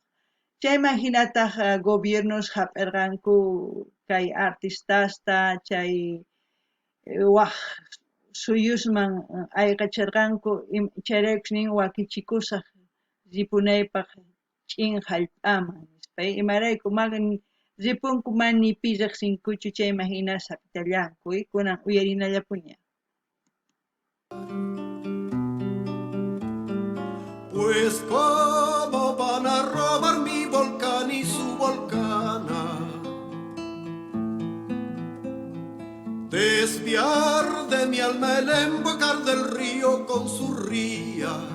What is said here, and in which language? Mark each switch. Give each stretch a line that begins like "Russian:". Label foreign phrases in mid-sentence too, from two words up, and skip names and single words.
Quechua: Chayma hinataq gobiernos hap'irqanku kay artistasta, chay waq suyusman ayqachirqanku, chayraykus nin wakichikusaq ripunaypaq ch'in hallp'aman nispa. Imarayku ripunku mani pi riqsinkuchu, chayma hina sapitallanku, kunan uyarinallapuña.
Spanish: Pues cómo van a robar mi volcán y su volcana, desviar de mi alma el embocar del río con su ría,